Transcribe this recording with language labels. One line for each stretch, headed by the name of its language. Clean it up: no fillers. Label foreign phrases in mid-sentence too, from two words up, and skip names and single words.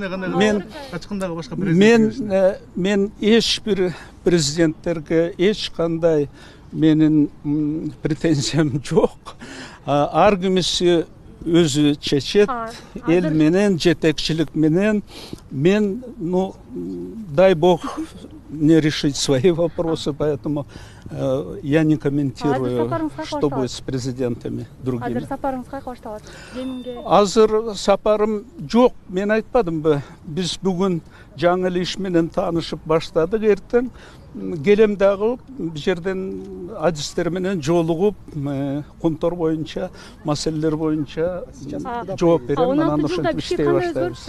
Kyrgyz: Качкындагы башка президент мен эч бир президенттерге эч кандай менин претензиям жок. Ар кимиси өзү чечет, эл менен, жетекчилик менен. Мен,
Russian: дай бог, не решить свои вопросы, поэтому я не комментирую, что будет с президентами другими.
Kyrgyz: Азыр сапарыңыз кайка башталат? Азыр сапарым жок, мен айтпадымбы? Биз бүгүн жаңы иш менен таанышып баштадык, эртең келем дагы бул жерден адистер менен жолугуп, Кумтор боюнча, маселелер боюнча жооп берем, анан ошентип иштей баштайбыз.